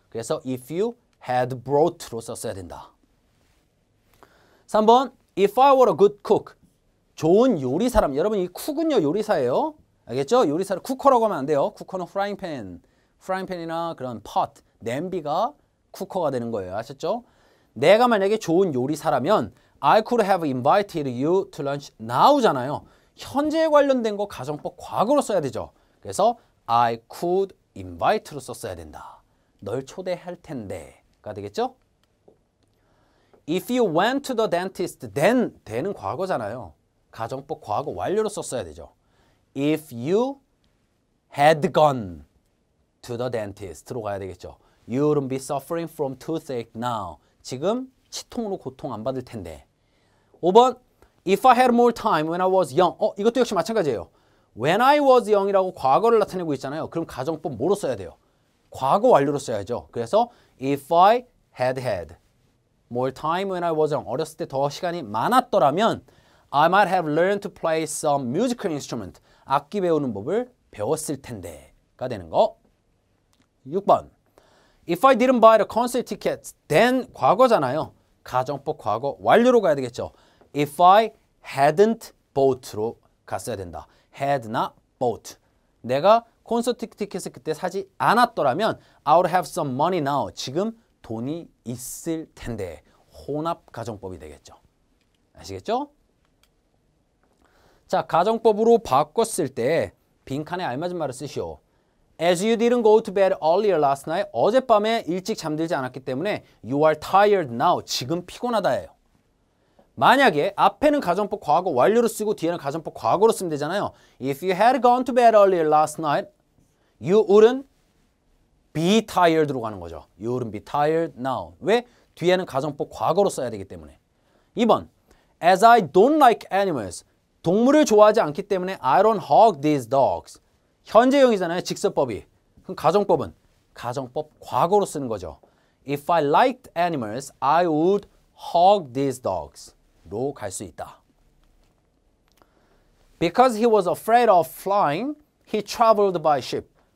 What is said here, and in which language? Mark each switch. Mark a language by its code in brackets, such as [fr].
[ko] 그래서 [en] if you had brought로 [ko] 썼어야 된다. [en] 3번 if I were a good cook. [ko] 좋은 요리사람. 여러분 이 쿡은요 요리사예요. 알겠죠? 요리사를 쿠커라고 하면 안 돼요. 쿠커는 프라이팬이나 그런 pot, 냄비가 쿠커가 되는 거예요. 아셨죠? 내가 만약에 좋은 요리사라면 [en] I could have invited you to lunch now잖아요. [ko] 현재에 관련된 거 가정법 과거로 써야 되죠. 그래서 [en] I could invite [ko] 로 썼어야 된다. 널 초대할 텐데가 되겠죠? [en] If you went to the dentist, then [ko] 대는 과거잖아요. 가정법 과거 완료로 썼어야 되죠. [en] If you had gone to the dentist로 [ko] 가야 되겠죠. [en] You wouldn't be suffering from toothache now. [ko] 지금 치통으로 고통 안 받을 텐데. [en] 5번 If I had more time when I was young. [ko] 이것도 역시 마찬가지예요. [en] When I was young [ko] 이라고 과거를 나타내고 있잖아요. 그럼 가정법 뭐로 써야 돼요? 과거 완료로 써야죠. 그래서 [en] If I had more time when I was young. [ko] 어렸을 때 더 시간이 많았더라면 [en] I might have learned to play some musical instrument. [ko] 악기 배우는 법을 배웠을 텐데가 되는 거. [en] 6번 If I didn't buy the concert tickets, then [ko] 과거잖아요. 가정법 과거 완료로 가야 되겠죠. [en] If I hadn't bought로 [ko] 갔어야 된다. [en] had not bought. [ko] 내가 콘서트 티켓을 그때 사지 않았더라면 [en] I would have some money now. [ko] 지금 돈이 있을 텐데. 혼합 가정법이 되겠죠. 아시겠죠? 자, 가정법으로 바꿨을 때 빈칸에 알맞은 말을 쓰시오. [en] As you didn't go to bed earlier last night. [ko] 어젯밤에 일찍 잠들지 않았기 때문에 [en] You are tired now. [ko] 지금 피곤하다예요. 만약에 앞에는 가정법 과거 완료로 쓰고 뒤에는 가정법 과거로 쓰면 되잖아요. [en] If you had gone to bed earlier last night, you wouldn't be tired로 [ko] 가는 거죠. [en] You wouldn't be tired now. [ko] 왜? 뒤에는 가정법 과거로 써야 되기 때문에. [en] 2번 As I don't like animals. [ko] 동물을 좋아하지 않기 때문에 [en] I don't hug these dogs. [ko] 현재형이잖아요. 직설법이. 그럼 가정법은? 가정법 과거로 쓰는 거죠. [en] If I liked animals, I would hug these dogs. [ko] 로 갈 수 있다. [en] Because he was afraid of flying, he traveled by ship.